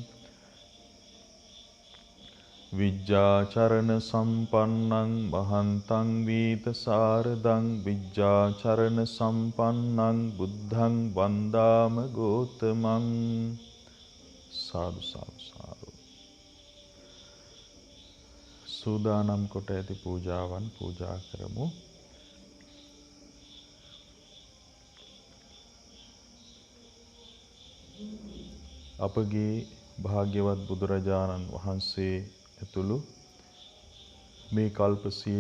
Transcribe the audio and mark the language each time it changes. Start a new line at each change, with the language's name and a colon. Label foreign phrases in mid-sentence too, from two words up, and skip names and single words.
Pali: විජ්ජාචරණ සම්පන්නං මහන්තං වීත සාරදං විජ්ජාචරණ සම්පන්නං බුද්ධං වන්දාම ගෝතමං සාදු සාදු සාදු.
Sinhala: සූදානම් කොට ඇති පූජාවන් පූජා කරමු. අපගේ භාග්‍යවත් බුදුරජාණන් වහන්සේ ඇතුළු මේ කල්ප සියය